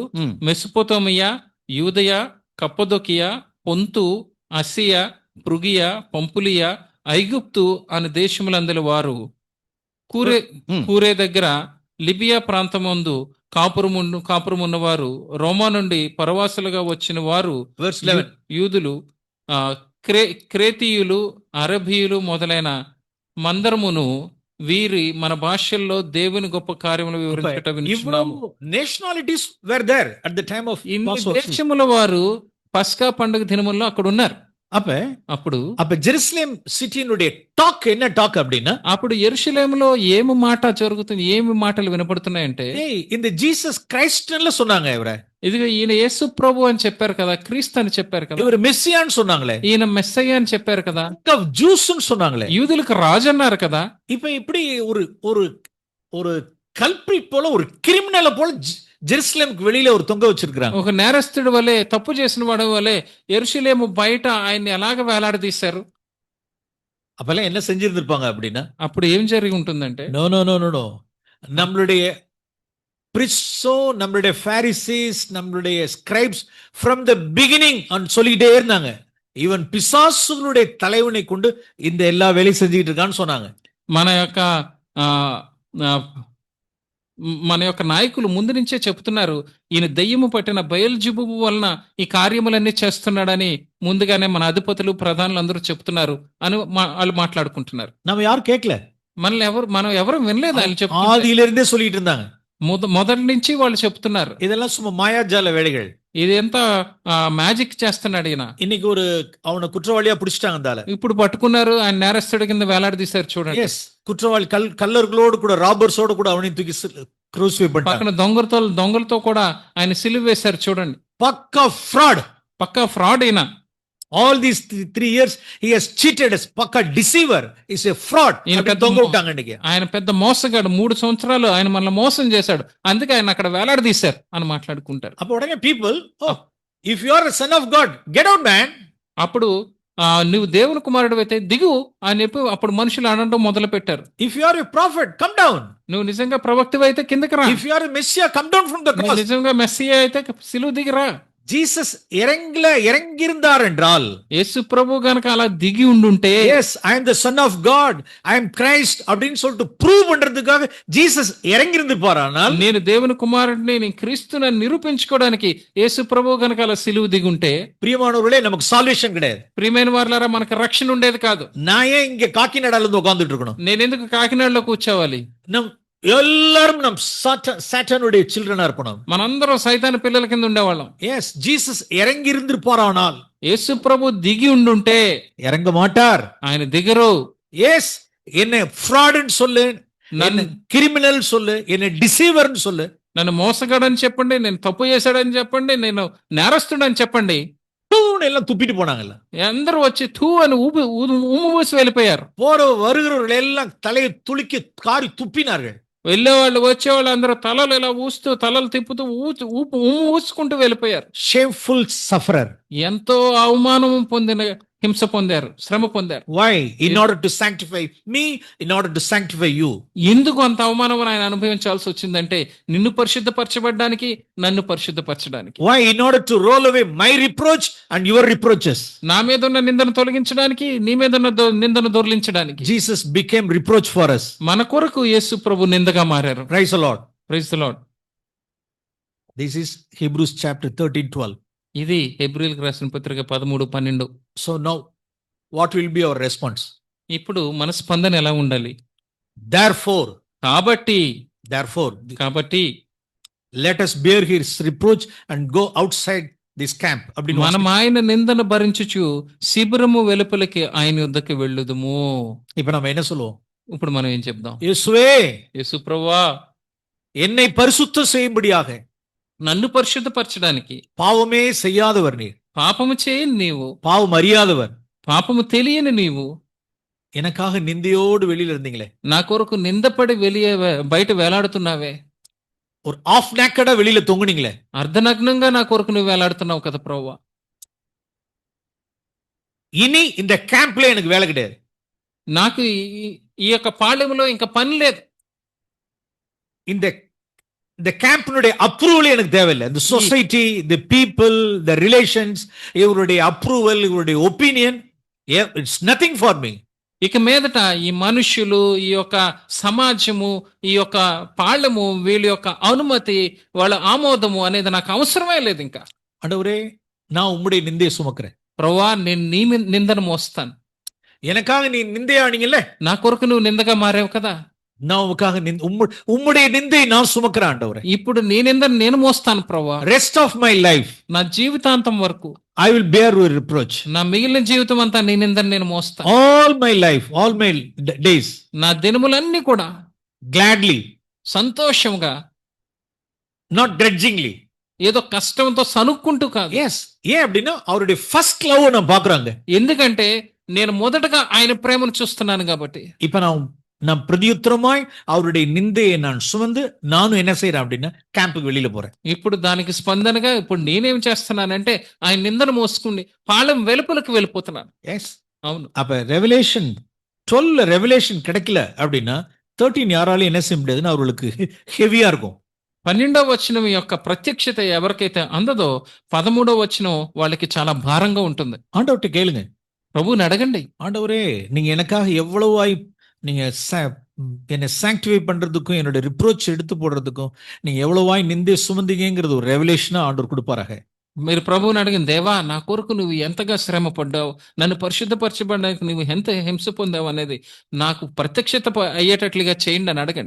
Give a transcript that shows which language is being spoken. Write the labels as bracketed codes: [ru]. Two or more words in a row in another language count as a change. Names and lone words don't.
[te] Mm. మెసొపొతేమియా, యూదయ, కప్పదొకియా, పొంతు, అసియా, పృగియా, పంపులియా, ఐగుప్తు అనే దేశములందరి వారు కూరే దగ్గర లిబియా ప్రాంతమందు కాపురమున్నవారు, రోమా నుండి పరవాసులుగా వచ్చిన వారు, [en] Verse 11. [te] యూదులు, క్రేతీయులు, అరబీయులు మొదలైన మందరమును వీరి మన భాషల్లో దేవుని గొప్ప కార్యములు వివరించటం వినుచున్నాము. [en] nationalities were there at the time of [te] ఇన్ని [en] Passover. [te] దేశముల వారు పస్కా పండుగ దినముల్లో అక్కడ ఉన్నారు. అప్పుడు [ta] ஜெருசலேம் சிட்டியினுடைய டாக் என்ன டாக் அப்படின்னா, [te] అప్పుడు యెరూషలేములో ఏమి మాట జరుగుతుంది, ఏమి మాటలు వినపడుతున్నాయంటే, [ta] இந்த ஜீசஸ் கிரைஸ்ட்னு சொன்னாங்க. இவரை [te] ఇదిగో ఈయన యేసు ప్రభు అని చెప్పారు కదా, క్రీస్తు అని చెప్పారు కదా, [ta] இவர் மெஸ்ஸியான்னு சொன்னாங்களே, [te] ఈయన మెస్సయ్య అని చెప్పారు కదా, [ta] ஜூஸ்ன்னு சொன்னாங்களே, [te] యూదులకు రాజు అన్నారు కదా. [ta] இப்ப இப்படி ஒரு ஒரு ஒரு கல்பிரிட் போல, ஒரு கிரிமினலை போல ஜெருசலேமுக்கு வெளியில ஒரு தொங்க வச்சிருக்காங்க. [te] ఒక నేరస్తుడి వలె, తప్పు చేసిన వాడి వలె యెరూషలేము బయట ఆయన్ని ఎలాగ వేలాడదీశారు. [ta] அப்பெல்லாம் என்ன செஞ்சிருந்திருப்பாங்க அப்படின்னா, [te] అప్పుడు ఏం జరిగి ఉంటుందంటే, [en] no no no no no [ta] நம்மளுடைய பிரிஸ்ஸோ, நம்மளுடைய பாரிசீஸ், நம்மளுடைய ஸ்கிரைப்ஸ் [en] from the beginning [ta] சொல்லிக்கிட்டே இருந்தாங்க. ஈவன் பிசாசுகளுடைய தலைவனை கொண்டு இந்த எல்லா வேலையும் செஞ்சுக்கிட்டு இருக்கான்னு சொன்னாங்க. [te] మన యొక్క నాయకులు ముందు నుంచే చెప్తున్నారు, ఈయన దెయ్యము పట్టిన బయల్జెబూబు వలన ఈ కార్యములన్నీ చేస్తున్నాడని ముందుగానే మన అధిపతులు, ప్రధానులు అందరూ చెప్తున్నారు అని వాళ్ళు మాట్లాడుకుంటున్నారు. [ta] நம்ம யாரும் கேட்கல, [te] మనం ఎవరు వినలేదు. ఆయన చెప్తున్నారు, [ta] ஆதியிலிருந்தே சொல்லிட்டு இருந்தாங்க. [te] మొదటి నుంచి వాళ్ళు చెప్తున్నారు, [ta] இதெல்லாம் சும்மா மாயாஜால வேலைகள், [te] ఇది ఎంత మ్యాజిక్ చేస్తున్నాడు ఈయన. [ta] இன்னைக்கு ஒரு அவனை குற்றவாளியா பிடிச்சிட்டாங்க. தால [te] ఇప్పుడు పట్టుకున్నారు, ఆయన నేరస్తుడి కింద వేలాడదీశారు చూడండి. [ta] எஸ், కుట్రవాళి కల్లర్களோடு கூட, రాబర్సోடு కూడా அவனை தூக்கி క్రూసిఫై பண்ணிட்டாங்க. [te] పక్కన దొంగలతో కూడా ఆయన సిలువ వేశారు చూడండి. పక్కా ఫ్రాడ్, పక్కా ఫ్రాడ్ ఈయన. [en] all these 3 years he has cheated as పక్కా deceiver, is a fraud. [ta] దొంగ ఉంటాங்க இன்னைக்கு. [te] ఆయన పెద్ద మోసగాడు. 3 సంవత్సరాలు ఆయన మనల్ని మోసం చేశాడు, అందుకే ఆయన అక్కడ వేలాడదీశారు అని మాట్లాడుకుంటారు. [ta] அப்ப உடனே [en] people, oh, if you are a son of God, get out man. [te] అప్పుడు నువ్వు దేవుని కుమారుడు అయితే దిగు అని చెప్పి అప్పుడు మనుషులు అనడం మొదలు పెట్టారు. [en] If you are a prophet, come down. [te] నువ్వు నిజంగా ప్రవక్తవి అయితే కిందకి రా. [en] If you are a messiah, come down from the cross. [te] నిజంగా మెస్సియా అయితే సిలువ దిగిరా. [ta] జీసస్ இறங்கியிருந்தார் என்றால், [te] యేసు ప్రభు గనక అలా దిగి ఉండుంటే, [en] yes, I am the son of God, I am Christ [ta] அப்படின்னு சொல்லிட்டு ப்ரூவ் பண்றதுக்காக జీసస్ இறங்கியிருந்திருப்பாரானால், [te] నేను దేవుని కుమారుడిని, నేను క్రీస్తుని నిరూపించుకోవడానికి యేసు ప్రభు గనక అలా సిలువ దిగి ఉంటే, [ta] பிரியமானவர்களே, நமக்கு సాల్వేషన్ கிடையாது. [te] ప్రియమైన వారలారా, మనకు రక్షణ ఉండేది కాదు. [ta] நான் ஏன் இங்க காக்கிநாடால இருந்து உட்கார்ந்துட்டு இருக்கணும்? [te] నేను ఎందుకు కాకినాడలో కూర్చోవాలి? [ta] நம் எல்லாரும் நம் சாத்தானுடைய சில்ட்ரனா இருப்போம். [te] మనందరం సైతాను పిల్లల కింద ఉండేవాళ్ళం. [ta] எஸ், జీసஸ் இறங்கி இருந்திருப்பாரானால், [te] యేసు ప్రభు దిగి ఉండుంటే, [ta] இறங்க மாட்டார். [te] ఆయన దిగరు. [ta] எஸ், என்ன ஃப்ராட்னு சொல்லு, என்ன கிரிமினல் சொல்லு, என்ன டிசீవర్னு சொல்லு, [te] నన్ను మోసగాడని చెప్పండి, నేను తప్పు చేశాడని చెప్పండి, నేను నేరస్తుడని చెప్పండి, [ta] எல்லாம் துப்பிட்டு போனாங்கல்ல. [te] అందరూ వచ్చి తూ అని ఊసి వెళ్ళిపోయారు. [ta] போற வருகிறவர்கள் எல்லாம் தலையை துளுக்கி காரி துப்பினார்கள். [te] వెళ్ళేవాళ్ళు వచ్చేవాళ్ళు అందరూ తలలు ఇలా ఊస్తూ, తలలు తిప్పుతూ ఊసుకుంటూ వెళ్ళిపోయారు. [en] shameful sufferer, [te] ఎంతో అవమానం పొందిన, హింస పొందారు, శ్రమ పొందారు. [en] వై? in order to sanctify me, in order to sanctify you. [te] ఎందుకు అంత అవమానం ఆయన అనుభవించాల్సి వచ్చిందంటే, నిన్ను పరిశుద్ధపరచబడ్డానికి, నన్ను పరిశుద్ధపరచడానికి. [en] వై? in order to roll away my reproach and your reproaches. [te] నా మీద ఉన్న నిందను తొలగించడానికి, నీ మీద ఉన్న నిందను దొర్లించడానికి. [en] Jesus became reproach for us. [te] మన కొరకు యేసు ప్రభు నిందగా మారారు. [en] praise the Lord. praise the Lord. this is Hebrews chapter 13-12. [te] ఇది హెబ్రీయులకు రాసిన పత్రిక 13-12. [en] so now what will be our response? [te] ఇప్పుడు మన స్పందన ఎలా ఉండాలి? [en] Therefore, [te] కాబట్టి [en] let us bear his reproach and go outside this camp. [te] మనం ఆయన నిందను భరించుచు శిబిరము వెలుపలికి ఆయన యుద్ధకి వెళ్ళుదుము. [ta] இப்ப நம்ம என்ன சொல்லுவோம்? [te] ఇప్పుడు మనం ఏం చెప్దాం? యేసువే, యేసు ప్రభువా, [ta] என்னை பரிசுத்தம் செய்யும்படியாக, [te] నన్ను పరిశుద్ధపరచడానికి, [ta] பாவமே செய்யாதவர் நீர், [te] పాపము చేయని నీవు, [ta] பாவம் அறியாதவர், [te] పాపము తెలియని నీవు, [ta] எனக்காக நிந்தையோடு வெளியில இருந்தீங்களே, [te] నా కొరకు నిందపడి బయట వేలాడుతున్నావే, [ta] ஒரு [en] half naked [ta] வெளியில தொங்குனீங்களே, [te] అర్ధనగ్నంగా నా కొరకు నువ్వు వేలాడుతున్నావు కదా ప్రభువా. [ta] இனி இந்த கேம்ப்ல எனக்கு வேலை கிடையாது. [te] నాకు ఈ యొక్క పాళెంలో ఇంకా పని లేదు. [ta] இந்த இந்த கேம்பினுடைய அப்ரூவல் எனக்கு தேவையில்லை. இந்த சொசைட்டி, [en] the people, the relations, [ta] இவருடைய அப்ரூவல், இவருடைய ஒப்பீனியன், [en] it's nothing for me. [te] ఇక మీదట ఈ మనుష్యులు, ఈ యొక్క సమాజము, ఈ యొక్క పాళెము, వీళ్ళ యొక్క అనుమతి, వాళ్ళ ఆమోదము అనేది నాకు అవసరమే లేదు ఇంకా. [ta] ஆண்டவரே, நான் உம்முடைய நிந்தையை சுமக்கிறேன். [te] ప్రభువా, నేను నీ నిందను మోస్తాను. [ta] எனக்காக நீ நிந்தையானீங்கல்ல, [te] నా కొరకు నువ్వు నిందగా మారావు కదా, [ta] நான் உமக்காக உம்முடைய நிந்தையை நான் சுமக்கிறேன் ஆண்டவரே. [te] ఇప్పుడు నీ నిందను నేను మోస్తాను ప్రభువా. [en] rest of my life [te] నా జీవితాంతం వరకు, [en] I will bear your reproach. [te] నా మిగిలిన జీవితం అంతా నీ నిందను నేను మోస్తాను. [en] All my life, all my days, [te] నా దినములన్నీ కూడా [en] gladly, [te] సంతోషంగా, [en] not grudgingly. [te] ఏదో కష్టంతో సనుక్కుంటూ కాదు. [en] Yes. [ta] ஏன் அப்படின்னா அவருடைய [en] first love [ta] நான் பாக்குறாங்க. [te] ఎందుకంటే నేను మొదటగా ఆయన ప్రేమను చూస్తున్నాను కాబట్టి. [ta] இப்ப நான் பிரதியுத்தரமாய் அவருடைய நிந்தையை நான் சுமந்து நானும் என்ன செய்யறேன் அப்படின்னா கேம்புக்கு வெளியில போறேன். [te] ఇప్పుడు దానికి స్పందనగా ఇప్పుడు నేనేం చేస్తున్నానంటే ఆయన నిందను మోసుకుని పాళెం వెలుపలకు వెళ్ళిపోతున్నాను. [ta] எஸ். [te] అవును. [ta] அப்ப ரெவலேஷன் 12 ரெவலேஷன் கிடைக்கல அப்படின்னா 13 யாராலும் என்ன செய்ய முடியாதுன்னு அவர்களுக்கு ஹெவியா இருக்கும். [te] 12వ వచనం యొక్క ప్రత్యక్షత ఎవరికైతే అందదో 13వ వచనం వాళ్ళకి చాలా భారంగా ఉంటుంది. [ta] ஆண்டவர்கிட்ட கேளுங்க, [te] ప్రభువుని అడగండి, [ta] ஆண்டவரே நீங்க எனக்காக எவ்வளவாய் நீங்க என்னை சாங்டிஃபை பண்றதுக்கும் என்னோட ரிப்ரோச் எடுத்து போடுறதுக்கும் நீங்க எவ்வளவாய் நிந்தை சுமந்தீங்கிறது ஒரு ரெவலேஷனா ஆண்டவர் கொடுப்பாராக. [te] మీరు ప్రభువుని అడగండి, దేవా నా కొరకు నువ్వు ఎంతగా శ్రమ పడ్డావు, నన్ను పరిశుద్ధపరచబడడానికి నువ్వు ఎంత హింస పొందావు అనేది నాకు ప్రత్యక్షత అయ్యేటట్లుగా చేయండి అని అడగండి.